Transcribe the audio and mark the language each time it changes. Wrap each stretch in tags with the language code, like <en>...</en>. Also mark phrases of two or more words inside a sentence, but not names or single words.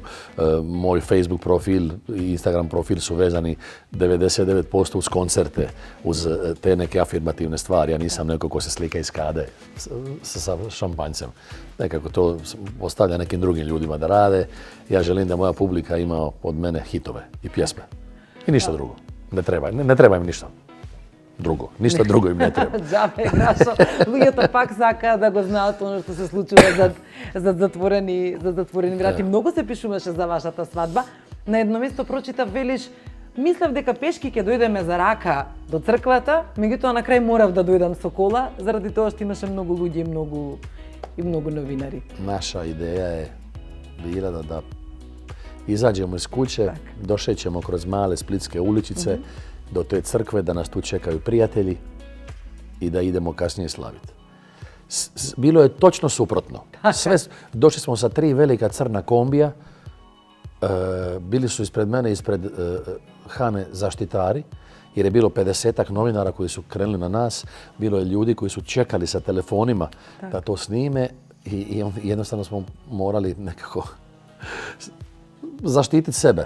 <hr>Moj Facebook profil i Instagram profil su vezani 99% uz koncerte, uz te neke afirmativne stvari. Ja nisam neko ko se slika iz kade sa šampanjcem. Nekako to ostavlja nekim drugim ljudima da rade. Ja želim da moja publika ima od mene hitove i pjesme. I ništa drugo. Ne treba im ništa drugo. Ništa drugo im ne treba.</hr> <mk>Џабе, Грашо. Луѓето пак сакаат да го знаат оно што се случува зад затворени врати. Многу се пишуваше за вашата свадба. На едно место прочитав, велиш, мислев дека пешки ќе дојдеме за рака до црквата, меѓутоа на крај морав да дојдам со кола, заради тоа што имаше многу луѓе и многу новинари.</mk> <hr>Naša ideja je bila da izađemo iz kuće, došećemo kroz male splitske uličice do te crkve, da nas tu čekaju prijatelji i da idemo kasnije slaviti. Bilo je točno suprotno. Došli smo sa 3 velika crna kombija, bili su ispred mene, ispred Hane zaštitari, jer je bilo 50-ak novinara koji su krenuli na nas, bilo je ljudi koji su čekali sa telefonima da to snime i jednostavno smo morali nekako zaštititi sebe.</hr>